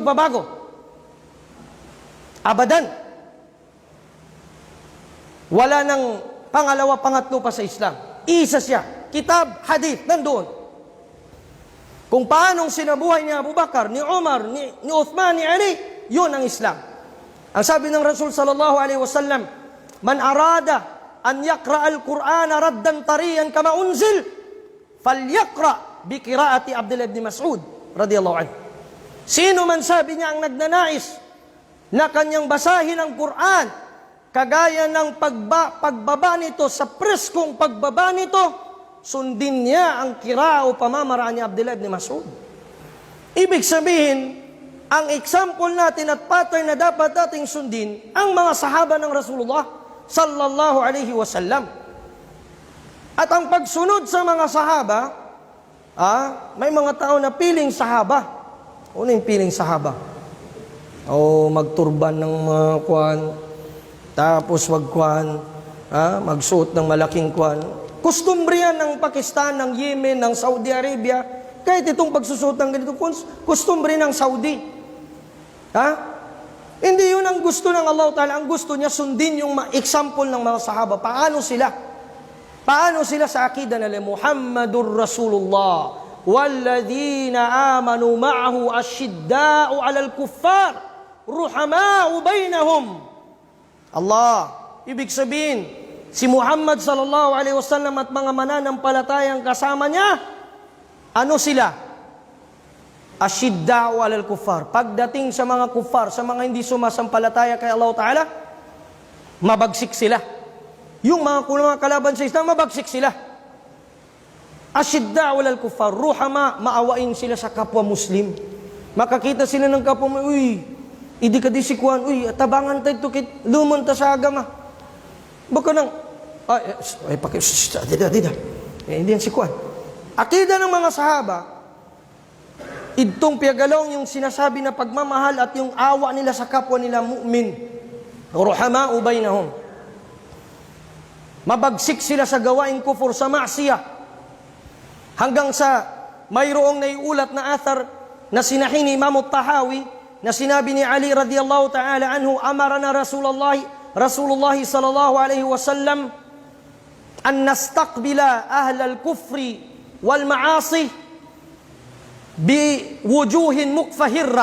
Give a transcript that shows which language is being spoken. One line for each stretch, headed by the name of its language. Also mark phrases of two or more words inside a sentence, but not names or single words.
Filipino: Di magbabago. Abadan. Wala nang pangalawa, pangatlo pa sa Islam. Isa siya. Kitab, hadith, nandoon. Kung paanong sinabuhay ni Abu Bakar, ni Umar, ni Uthman, ni Ali, yun ang Islam. Ang sabi ng Rasul
Arabic: صلى الله عليه وسلم من أراد أن يقرأ القرآن غضا طريا كما أنزل فليقرأ بقراءة عبد الله بن مسعود رضي الله عنه.
Filipino: Sino man sabi niya ang nagnanais na kanyang basahin ang Qur'an kagaya ng pagbaba nito sa preskong pagbaba nito, sundin niya ang kira o pamamaraan ni Abdullah ibn Mas'ud. Ibig sabihin, ang example natin at pattern na dapat nating sundin, ang mga sahaba ng Rasulullah
Arabic: صلى الله عليه وسلم.
Filipino: At ang pagsunod sa mga sahaba, may mga tao na piling sahaba. Ano yung piling sahaba? Magturban ng mga kwan, tapos magkwan, magsuot ng malaking kwan. Kustumbre yan ng Pakistan, ng Yemen, ng Saudi Arabia. Kahit itong pagsusuot ng ganito, kustumbre ng Saudi. Hindi yun ang gusto ng Allah Ta'ala. Ang gusto niya sundin yung example ng mga sahaba. Paano sila? Paano sila sa akida nila?
Arabic: محمد رسول الله والذين آمنوا معه أشداء على الكفار رحماء بينهم. Allah,
Filipino: ibig sabihin, si Muhammad
Arabic: صلى الله عليه وسلم
Filipino: at mga mananampalatayang kasama niya, ano sila?
Arabic: أشداء على الكفار.
Filipino: Pagdating sa mga kuffar, sa mga hindi sumasampalataya kay Allah Ta'ala, mabagsik sila. Yung mga kalaban sa Islam, mabagsik sila.
Arabic: أشداء على الكفار رحماء,
Filipino: maawain sila sa kapwa Muslim. Makakita sila ng kapwa Muslim,
Maguindanaon: idi ka di si Kuan, tabangan tayo ito, lumon ta sa agama.
Filipino: Baka nang, hindi yan si Kuan. Akida ng mga sahaba, itong piagalong yung sinasabi na pagmamahal at yung awa nila sa kapwa nila mu'min.
Arabic: رحماء بينهم.
Filipino: Mabagsik sila sa gawaing kufur, sa maksiyah. Hanggang sa mayroong naiulat na athar na sinahin ni Imam Tahawi na sinabi ni Ali
Arabic: رضي الله تعالى عنه أمرنا رسول الله صلى الله عليه وسلم أن نستقبل أهل الكفر والمعاصي بوجوه مكفهرة.